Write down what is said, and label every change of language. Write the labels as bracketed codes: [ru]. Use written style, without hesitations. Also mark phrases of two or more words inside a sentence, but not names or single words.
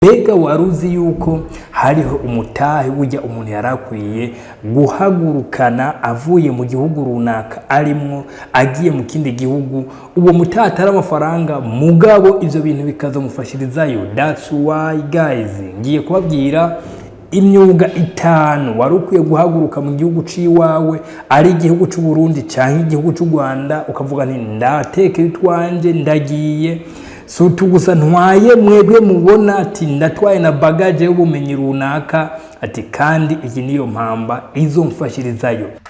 [rn] Mbega waruzi yuko hariho umutahe burya umuntu yarakwiye guhagurukana avuye mu gihugu runaka arimwo agiye mu kindi gihugu, uwo mutahe atari amafaranga mugabo ivyo bintu bikazamufashirizayo. [en] That's why guys, [rn] ngiye kubabwira imyuga 5 warukwiye guhaguruka mu gihugu ciwawe, ari igihugu c'u Burundi canke igihugu c'u Rwanda, ukavuga nti ndateke bitwanje ndagiye. So tugusa ntwaye mwebwe mubona ati ndatwaye na bagage y'ubumenyi runaka, ati kandi iki niyo mpamba izomfashirizayo.